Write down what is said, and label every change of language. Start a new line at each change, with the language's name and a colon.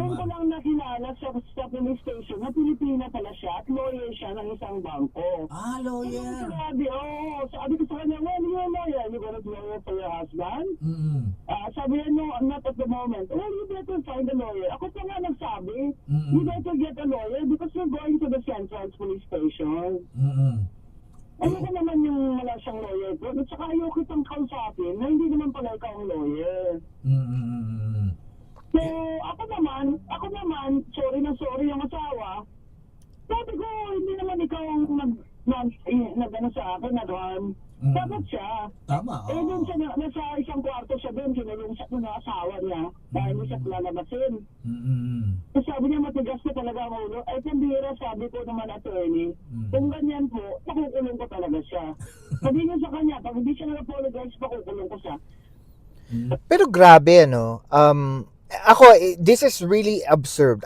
Filipino: Doon ko lang nakilala sa police station na Pilipina pala siya at lawyer siya ng isang bangko.
English: Lawyer.
Filipino: Sabi ko sa kanya,
English: well, you're a lawyer. You gonna do lawyer for your husband? Mm-hmm.
Filipino: Sabi niya,
English: no, not at the moment. Well, you better find a lawyer.
Filipino: Ako pa nga nagsabi, Mm-hmm.
English: you better get a lawyer because you're going to the Central Police Station. Mm-hmm.
Filipino: Ayoko naman yung wala siyang lawyer ko. At saka ayoko kitang kausapin na hindi naman pala ikaw ang lawyer. Mm-hmm. So, ako naman, sorry na sorry yung asawa. Sabi ko, hindi naman ikaw ang nag-ano sa akin, nag-harm. Dapat siya. Tama. Doon siya, nasa isang kwarto siya doon, kinulong siya ng asawa niya dahil hindi siya lalabasin. So, sabi niya, matigas ko talaga ang ulo. Ay, pambira, sabi ko naman, attorney, kung ganyan po, pakukulong ko talaga siya. Sabi niya sa kanya, pag hindi siya nag-apologize, pakukulong ko siya. Pero grabe, ako,
English: this is really absurd.